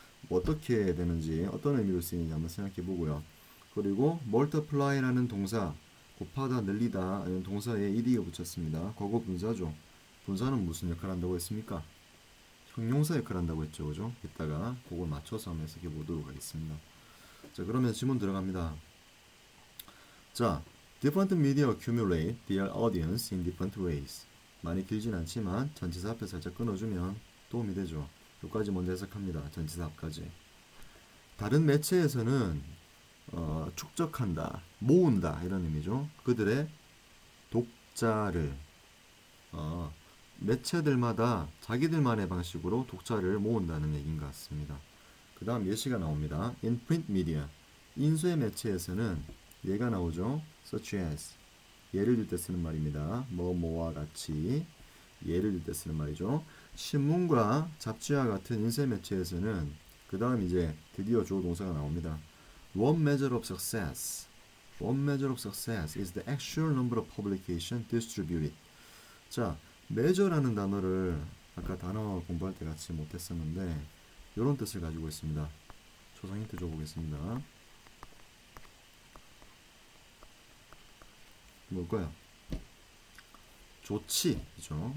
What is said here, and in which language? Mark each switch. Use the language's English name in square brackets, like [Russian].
[Korean] 뭐 어떻게 되는지 어떤 의미로 쓰이는지 한번 생각해 보고요. 그리고 multiply라는 동사 곱하다, 늘리다 이런 동사에 ed가 붙였습니다. 과거 분사죠. 분사는 무슨 역할을 한다고 했습니까? 형용사 역할을 한다고 했죠. 그죠? 이따가 그걸 맞춰서 한번 해석해 보도록 하겠습니다. 자, 그러면 질문 들어갑니다. [English] 자, different media accumulate their audience in different ways. [Korean] 많이 길진 않지만 전치사 앞에 살짝 끊어주면 도움이 되죠. 여기까지 먼저 해석합니다. 전치사 앞까지. 다른 매체에서는 축적한다, 모은다 이런 의미죠. 그들의 독자를 매체들마다 자기들만의 방식으로 독자를 모은다는 얘기인 것 같습니다. 그 다음 예시가 나옵니다. [English] In print media, [Korean] 인쇄 매체에서는 얘가 나오죠. [English] Such as, [Korean] 예를 들 때 쓰는 말입니다. 뭐뭐와 같이 예를 들 때 쓰는 말이죠. 신문과 잡지와 같은 인쇄 매체에서는 그 다음 이제 드디어 주어 동사가 나옵니다. [English] One measure of success. One measure of success is the actual number of publication distributed. [Korean] 자, measure라는 단어를 아까 단어 공부할 때 같이 못했었는데 이런 뜻을 가지고 있습니다. 초성 힌트 줘보겠습니다. 뭘까요? 조치죠.